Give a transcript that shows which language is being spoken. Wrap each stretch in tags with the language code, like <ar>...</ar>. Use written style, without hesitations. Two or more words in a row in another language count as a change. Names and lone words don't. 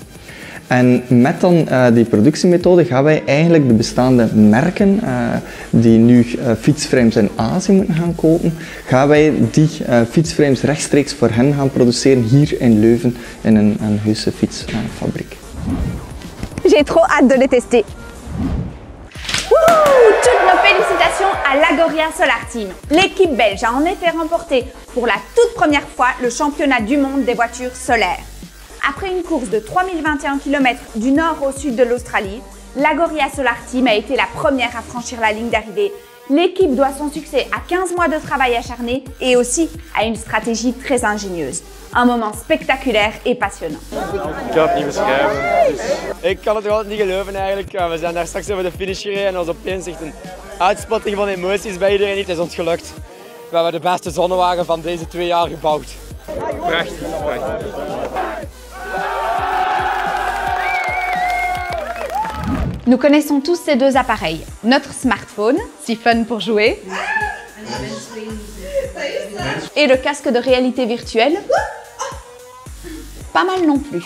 <nl>En met dan die productiemethode gaan wij eigenlijk de bestaande merken die nu fietsframes in Azië moeten gaan kopen, gaan wij die fietsframes rechtstreeks voor hen gaan produceren hier in Leuven in een heuse fietsfabriek.</nl> <fr>J'ai trop hâte de les tester. Toutes nos félicitations à l'Agoria Solar Team. L'équipe belge a en effet remporté pour la toute première fois le championnat du monde des voitures solaires. Après une course de 3021 km du nord au sud de l'Australie, l'Agoria Solar Team a été la première à franchir la ligne d'arrivée. L'équipe doit son succès à 15 mois de travail acharné et aussi à une stratégie très ingénieuse. Un moment spectaculair et passionnant.</fr> <nl>Ik kan het niet beschrijven. Ik kan het nog altijd niet geloven eigenlijk. We zijn daar straks over de finish gereden en er was opeens echt een uitspatting van emoties bij iedereen. Het is ons gelukt. We hebben de beste zonnewagen van deze 2 jaar gebouwd. Prachtig, prachtig.</nl> <fr>Nous connaissons tous ces deux appareils. Notre smartphone, si fun pour jouer, et le casque de réalité virtuelle, pas mal non plus.</fr>